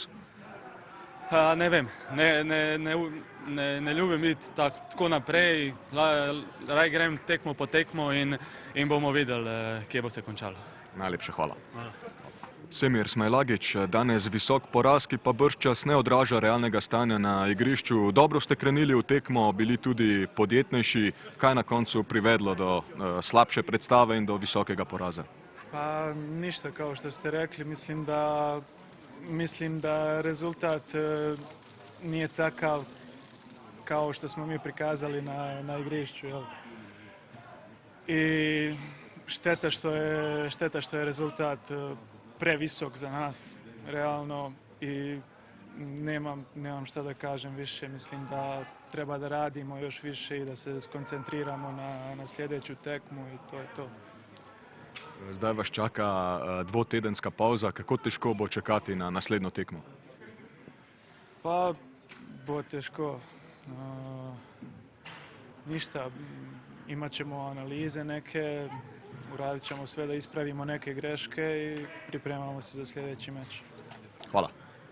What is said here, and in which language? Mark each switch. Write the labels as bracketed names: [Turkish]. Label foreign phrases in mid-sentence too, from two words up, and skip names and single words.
[Slovenian] Ne vem, ne ljubim iti tako naprej, raj grem tekmo po tekmo in bomo videli, kje bo se končalo. Najlepša hvala. Semir Smajlagić, danes visok poraz, ki pa bržčas ne odraža realnega stanja na igrišču. Dobro ste krenili v tekmo, bili tudi podjetnejši. Kaj na koncu privedlo do slabše predstave in do visokega poraza? [Bosnian] Pa ništa, kao što ste rekli, mislim da rezultat nije takav kao što smo mi prikazali na igrišću. I šteta što je rezultat previsok za nas, realno, i nemam šta da kažem više. Mislim da treba da radimo još više i da se skoncentriramo na sljedeću tekmu i to je to. [Slovenian] Zdaj vas čaka dvotedenska pauza. Kako težko bo čakati na naslednjo tekmo? Pa bo teško. [Bosnian] Ništa, imat ćemo analize neke, uradit ćemo sve da ispravimo neke greške i pripremamo se za sljedeći meč. Hvala.